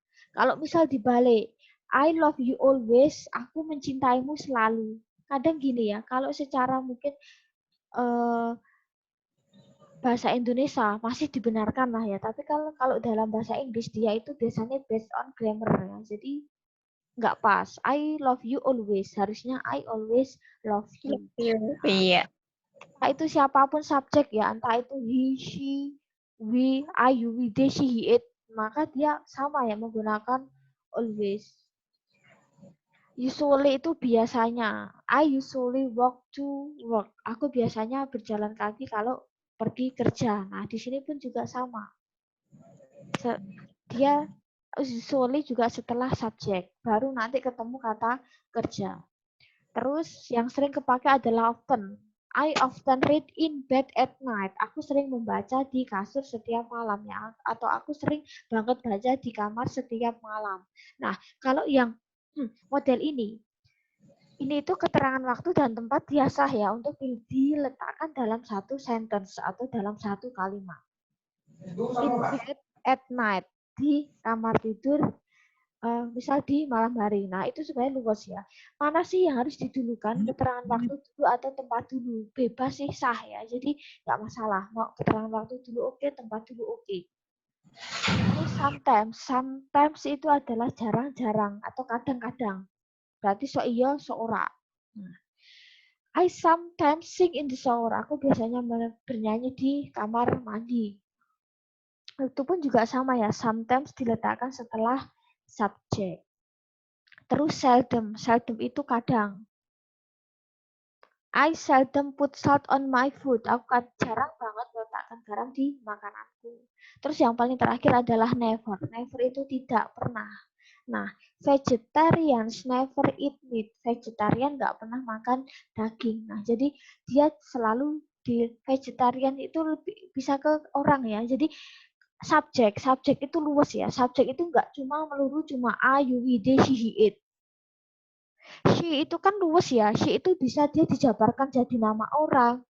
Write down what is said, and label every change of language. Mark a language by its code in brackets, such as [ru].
[id] Kalau misal dibalik, [en] I love you always, [id] aku mencintaimu selalu. Kadang gini ya, kalau secara mungkin bahasa Indonesia masih dibenarkan lah ya. Tapi kalau dalam bahasa Inggris dia itu biasanya based on grammar ya. Jadi nggak pas. [en] I love you always. Harusnya I always love you. [id] Iya. Nah, itu siapapun subjek ya, entah itu he, she, we, I, you, we, they, she, he, it, maka dia sama ya menggunakan always. [en] Usually [id] itu biasanya. [en] I usually walk to work. [id] Aku biasanya berjalan kaki kalau pergi kerja. Nah, di sini pun juga sama. Dia usually juga setelah subjek. Baru nanti ketemu kata kerja. Terus yang sering kepake adalah often. [en] I often read in bed at night. [id] Aku sering membaca di kasur setiap malam ya. Atau aku sering banget baca di kamar setiap malam. Nah, kalau yang model ini itu keterangan waktu dan tempat biasa ya untuk diletakkan dalam satu sentence atau dalam satu kalimat. [en] In bed at night, [id] di kamar tidur, misal di malam hari. Nah, itu sebenarnya luas ya. Mana sih yang harus didulukan? Keterangan waktu dulu atau tempat dulu? Bebas sih, sah ya. Jadi nggak masalah. Mau keterangan waktu dulu oke, tempat dulu oke. Terus sometimes itu adalah jarang-jarang atau kadang-kadang. [jv] Berarti so iya, so ora. [en] Nah, I sometimes sing in the shower. [id] Aku biasanya bernyanyi di kamar mandi. Itu pun juga sama ya. Sometimes diletakkan setelah subjek. Terus seldom. Seldom itu kadang. [en] I seldom put salt on my food. [id] Aku jarang banget meletakkan garam di makananku. Terus yang paling terakhir adalah never. Never itu tidak pernah. [en] Nah, vegetarians never eat meat. [id] Vegetarian nggak pernah makan daging. Nah, jadi dia selalu di vegetarian itu lebih bisa ke orang ya. Jadi subjek itu luas ya. Subjek itu nggak cuma melulu cuma a, you, we, they, she, he, it. She itu kan luas ya. She itu bisa dia dijabarkan jadi nama orang.